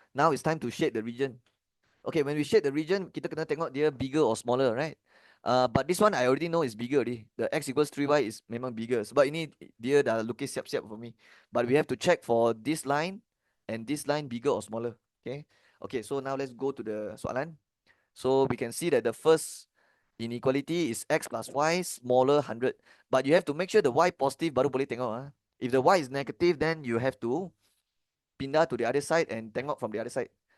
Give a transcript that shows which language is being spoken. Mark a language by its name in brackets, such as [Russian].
[English] Now it's time to shade the region. Okay, when we shade the region, [Malay] kita kena tengok dia [English] bigger or smaller, right? But this one I already know is bigger already. The x equals 3y is [Malay] memang [English] bigger. [Malay] Sebab ini dia dah lukis siap-siap [English] for me. But we have to check for this line and this line bigger or smaller. Okay. Okay, so now let's go to the soalan. So we can see that the first inequality is x plus y smaller 100. But you have to make sure the y positive [Malay] baru boleh tengok. [English] If the y is negative, then you have to [Malay] pindah [English] to the other side and [Malay] tengok [English] from the other side.